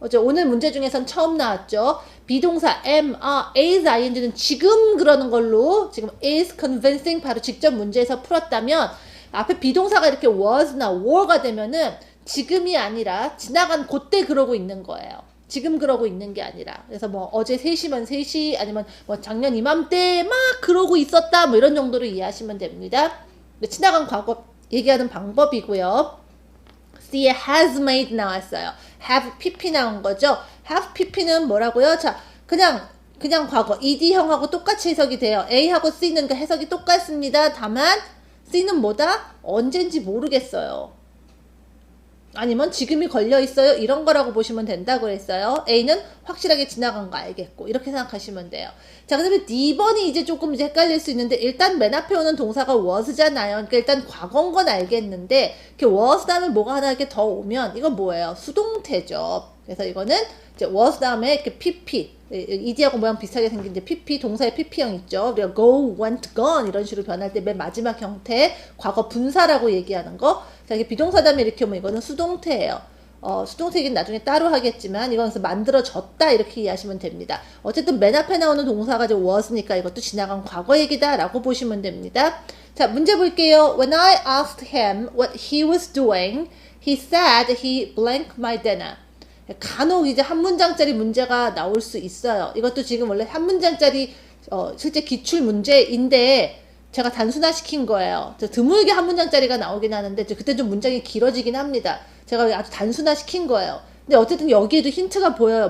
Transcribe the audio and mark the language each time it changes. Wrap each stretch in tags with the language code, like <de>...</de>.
<ko>오늘 문제 중에선 처음 나왔죠. 비동사 am, are, is, ing는 지금 그러는 걸로 지금</ko> <en>is convincing</en> <ko>바로 직접 문제에서 풀었다면 앞에 비동사가 이렇게 was나 were가 되면은 지금이 아니라 지나간 그때 그러고 있는 거예요. 지금 그러고 있는 게 아니라. 그래서 뭐 어제 3시면 3시 아니면 뭐 작년 이맘때 막 그러고 있었다 뭐 이런 정도로 이해하시면 됩니다. 지나간 과거 얘기하는 방법이고요. C에</ko> <en>has made</en> <ko>나왔어요. have pp 나온 거죠. have pp는 뭐라고요? 자, 그냥 과거 ed형하고 똑같이 해석이 돼요. A하고 C는 그 해석이 똑같습니다. 다만 C는 뭐다? 언젠지 모르겠어요. 아니면 지금이 걸려있어요. 이런 거라고 보시면 된다고 그랬어요. A는 확실하게 지나간 거 알겠고 이렇게 생각하시면 돼요. 자, 그 다음에 D번이 이제 조금 이제 헷갈릴 수 있는데 일단 맨 앞에 오는 동사가 was잖아요. 그러니까 일단 과거인 건 알겠는데 이렇게 was 다음에 뭐가 하나 이렇게 더 오면 이건 뭐예요? 수동태죠. 그래서 이거는 이제 was 다음에 이렇게 pp ed하고 모양 비슷하게 생긴 이제 pp 동사의 pp형 있죠. 우리가 go, went, gone 이런 식으로 변할 때 맨 마지막 형태 과거 분사라고 얘기하는 거. 자, 이게 비동사 다음에 이렇게 오면 이거는 수동태예요. 수동태긴 나중에 따로 하겠지만 이건 그래서 만들어졌다 이렇게 이해하시면 됩니다. 어쨌든 맨 앞에 나오는 동사가 이제 was니까 이것도 지나간 과거 얘기다 라고 보시면 됩니다. 자, 문제 볼게요.</ko> <en>When I asked him what he was doing, he said he blanked my dinner.</en> <ko>간혹 이제 한 문장짜리 문제가 나올 수 있어요. 이것도 지금 원래 한 문장짜리 실제 기출 문제인데 제가 단순화시킨 거예요. 드물게 한 문장짜리가 나오긴 하는데 그때 좀 문장이 길어지긴 합니다. 제가 아주 단순화시킨 거예요. 근데 어쨌든 여기에도 힌트가 보여요.</ko>